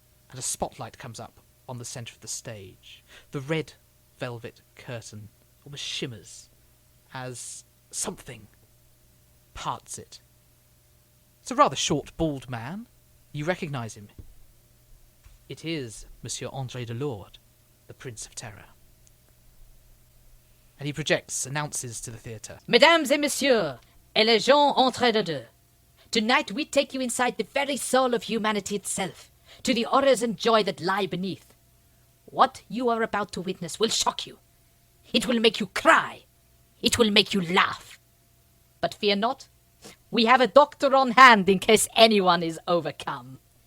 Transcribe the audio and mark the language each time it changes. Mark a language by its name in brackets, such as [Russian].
[English] And a spotlight comes up on the centre of the stage. The red velvet curtain almost shimmers as something parts it. It's a rather short, bald man. You recognise him. It is Monsieur André de Lourdes, the Prince of Terror. And he announces to the theatre. [French] Mesdames et messieurs, et les gens entre les deux. [English] Tonight we take you inside the very soul of humanity itself, to the horrors and joy that lie beneath. What you are about to witness will shock you. It will make you cry. It will make you laugh. But fear not. We have a doctor on hand in case anyone is overcome.